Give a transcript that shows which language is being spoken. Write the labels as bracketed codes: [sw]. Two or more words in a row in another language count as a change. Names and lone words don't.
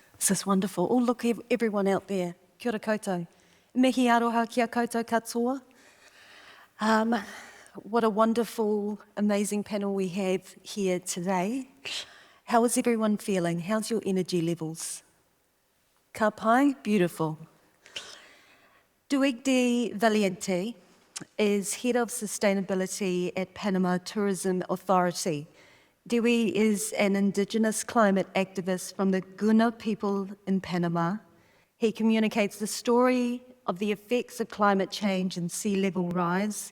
[en] This is wonderful. Oh, look, everyone out there. [mi] Kia ora koutou. Mihi aroha kia koutou katoa. [en] What a wonderful, amazing panel we have here today. How is everyone feeling? How's your energy levels? [mi] Ka pai? [en] Beautiful. Diwigdi Valiente is Head of Sustainability at Panama Tourism Authority. Diwi is an Indigenous climate activist from the Guna people in Panama. He communicates the story of the effects of climate change and sea level rise.